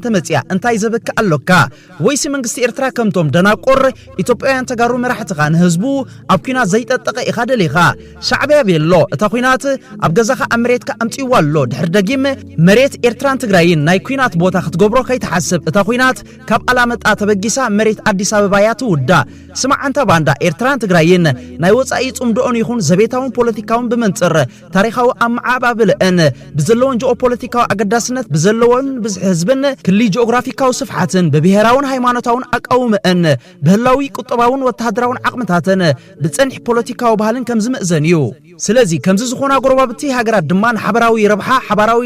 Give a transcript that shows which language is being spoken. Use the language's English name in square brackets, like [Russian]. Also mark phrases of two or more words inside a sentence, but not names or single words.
[Tigrinya] ተመጽያ እንታይ ዘበካ ኣሎካ ወይሲ መንግስቲ ኤርትራ ከምቶም ደናቆር ኢትዮጵያውያን ተጋሩ መራሕትኻ ንህዝቡ ኣብ ኩናት ዘይጠጠቀ ኢኻ ደሊኻ ሻዕብያ ቤሎ እታ ኩናት ኣብ ገዛኻ ኣብ መሬትካ ኣምጪዋ ኣሎ ድሕር ደጊም መሬት ኤርትራን ትግራይን ናይ ኩናት ቦታ ክትገብሮ ከይተሓስብ እታ ኩናት ካብ ኣላመጣ ተበጊሳ መሬት አዲስ አበባ ያ ትውዳ ስማዕ [Amharic] አንተ ባንዳ [Tigrinya] ኤርትራን ትግራይን ናይ ወፃኢ ጽምዶን ይኹን ዘቤታውን ፖለቲካውን ብመንጽር ታሪኻዊ ኣማዓባብልአን ብዘለውን ጂኦፖለቲካዊ ኣገዳስነት ብዘለውን ብዝሕ ህዝብን ክሊ ጂኦግራፊካዊ ስፍሓትን ብብሔራውን ሃይማኖታውን ኣቃውምአን ብህላዊ ቁጠባውን ወተሃደራውን ዓቕምታትን ብፀንሒ ፖለቲካዊ ባህልን ከም ዝምእዘን እዩ ስለዚ ከምዚ ዝኾና ጎረባብቲ ሃገራት ድማ ንሓበራዊ ረብሓ ሓበራዊ